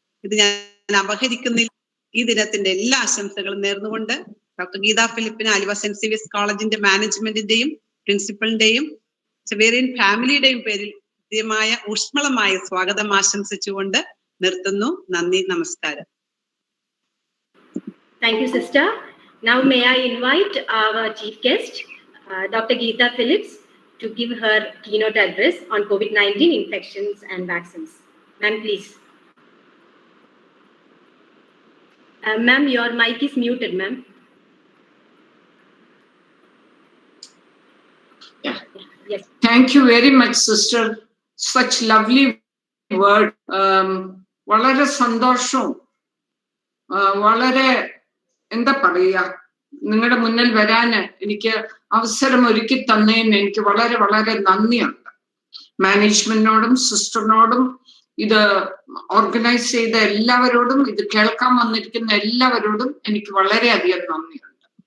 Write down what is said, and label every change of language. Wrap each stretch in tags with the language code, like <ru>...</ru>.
<ml>ഇത് ഞാൻ അപഹരിക്കുന്നില്ല. ഈ ദിനത്തിന്റെ എല്ലാ ആശംസകളും നേർന്നുകൊണ്ട് doctor Geetha ഫിലിപ്പിന് Aluva saint Xavier's കോളേജിന്റെ മാനേജ്മെന്റിന്റെയും പ്രിൻസിപ്പലിന്റെയും സെവേറിയൻ ഫാമിലിയുടെയും പേരിൽ കൃത്യമായ ഊഷ്മളമായ സ്വാഗതം ആശംസിച്ചുകൊണ്ട് നിർത്തുന്നു. നന്ദി, നമസ്കാരം.</ml> <en>Thank you, sister. Now may I invite our chief guest, Dr. Geeta Phillips, to give her keynote address on COVID-19 infections and vaccines. Ma'am, please. Ma'am, your mic is muted, ma'am. Yeah. Yes. Thank you very much, sister. Such lovely word.</en> <ml>വളരെ സന്തോഷവും വളരെ എന്താ പറയുക, നിങ്ങളുടെ മുന്നിൽ വരാന് എനിക്ക് അവസരം ഒരുക്കി തന്നതിന് എനിക്ക് വളരെ വളരെ നന്ദിയുണ്ട്. മാനേജ്മെന്റിനോടും സിസ്റ്ററിനോടും ഇത് ഓർഗനൈസ് ചെയ്ത എല്ലാവരോടും ഇത് കേൾക്കാൻ വന്നിരിക്കുന്ന എല്ലാവരോടും എനിക്ക് വളരെയധികം നന്ദിയുണ്ട്.</ml>